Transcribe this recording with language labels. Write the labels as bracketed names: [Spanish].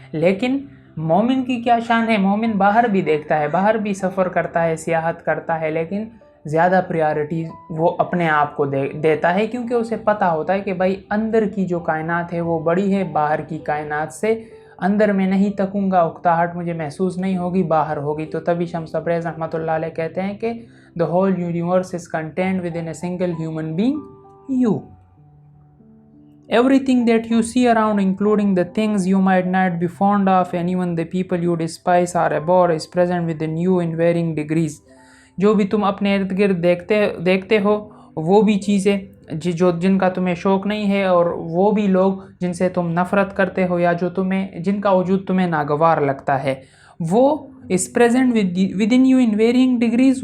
[Hindi] लेकिन मोमिन की क्या शान है? मोमिन बाहर भी देखता है, बाहर भी सफ़र करता है, सियाहत करता है, लेकिन ज़्यादा प्रायोरिटी वो अपने आप को देता है, क्योंकि उसे पता होता है कि भाई अंदर की जो कायनात है वो बड़ी है, बाहर की कायनात से अंदर में नहीं तकूँगा, उकताहट मुझे महसूस नहीं होगी, बाहर होगी। तो तभी शम्स तबरेज़ रहमतुल्लाह अलैह कहते हैं कि [English] The whole universe is contained within a single human being, you. Everything that you see around, including the things you might not be fond of, and even the people you despise or abhor, is present within you in varying degrees. [Hindi] जो भी तुम अपने इर्द गिर्द देखते हो, वो भी चीज़ें जिनका तुम्हें शौक़ नहीं है, और वो भी लोग जिनसे तुम नफ़रत करते हो, या जिनका वजूद तुम्हें नागवार लगता है, वो [English] इस present within you in varying degrees.